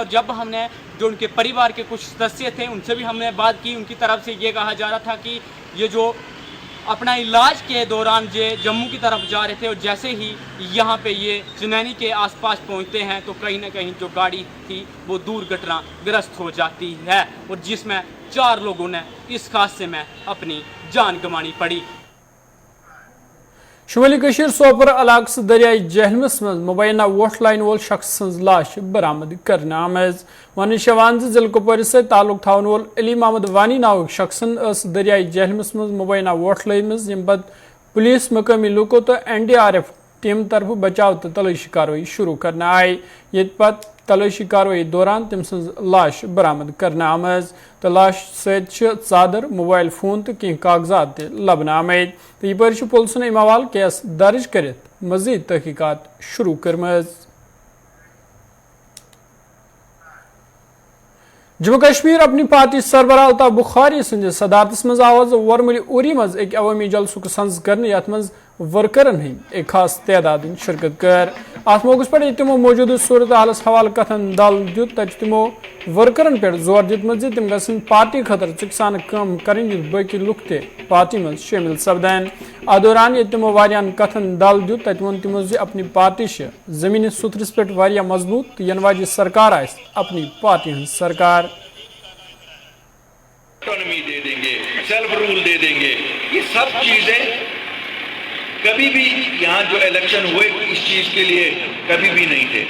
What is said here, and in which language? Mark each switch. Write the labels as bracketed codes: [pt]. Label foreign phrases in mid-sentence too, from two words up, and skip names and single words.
[hi] और जब हमने जो उनके परिवार के कुछ सदस्य थे उनसे भी हमने बात की, उनकी तरफ से ये कहा जा रहा था कि ये जो अपना इलाज के दौरान ये जम्मू की तरफ जा रहे थे और जैसे ही यहाँ पे ये चुनैनी के आसपास पहुँचते हैं तो कहीं ना कहीं जो गाड़ी थी वो दुर्घटनाग्रस्त हो जाती है और जिसमें 4 लोगों ने इस हादसे में अपनी जान गंवानी पड़ी। [ks] शुमाली कशीर सोपर इलाक दरियाई जहलमस मज मुबैना वोट लाइन वोल शख्स सज लाश बरामद करने आमेज वन शवान जिले कुपवार से ताल्लुक थावन वोल अली मोहम्मद वानी नावक शख्सन दरियाई जहलमस मज मुबैना वोट लाइन मज यम पत पुलिस मकामी लूको तो NDRF टीम तरफ बचाव तो तलाशी कार्रवाई शुरू करने आई। ये पत तलाशी कार्रवाई दौरान तम सज लाश बरामद करने आमेज तो लाश सत चादर मोबाइल फोन तो कह कागजात लबन आमेद तो यह पुलिस ने अमवाल केस दर्ज कर मजीद तहकीकात शुरू करमज। जम्मू कश्मीर अपनी पार्टी सरबराह अल्ताफ बुखारी संद सदारत मज आवाज वरमली उरी मज एक अवामी जलसुक सन्स कर यथ मज वर्करन हंद एक खास तादाद शिरकत कर। अत मौके पर तमो मौजूद सूरत हालस हवाले कथन दल दित तब तमो वर्करन पे जोर दितमत तम गसन पार्टी खतर चिकसान कम कर बाकी लुक ते पार्टी मज शामिल सपदन। अ दौरान ये तमो वारियान कथन दल दित तत वोन तमो अपनी पार्टी जमीनी सुथरस पे वारिया मजबूत तो यन वाजि सरकार आस अपनी पार्टी हंज सरकार। [hi] ऑटोनॉमी दे देंगे, सेल्फ रूल दे देंगे, ये सब चीजें कभी भी यहाँ जो इलेक्शन हुए इस चीज के लिए कभी भी नहीं थे।